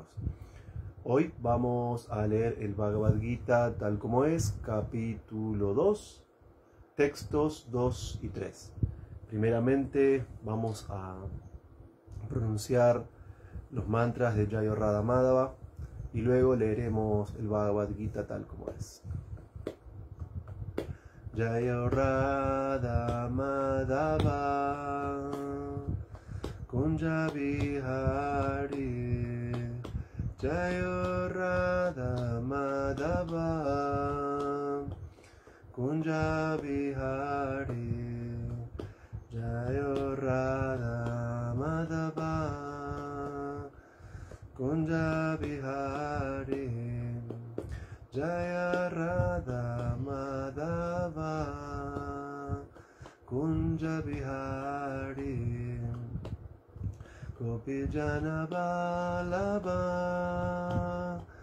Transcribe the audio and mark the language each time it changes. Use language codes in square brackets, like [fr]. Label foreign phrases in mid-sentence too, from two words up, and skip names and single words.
[es] Hoy vamos a leer el Bhagavad Gita tal como es, capítulo 2, textos 2 y 3. Primeramente vamos a pronunciar los mantras de Jaya Radha Madhava y luego leeremos el Bhagavad Gita tal como es. [sa] Jaya Radha Madhava Kunja Bihari Jaya Radha Madhava Kunja Bihari Jaya Radha Madhava Kunja Bihari Jaya Radha Madhava Kunja Bihari Gopi Jana Vallabha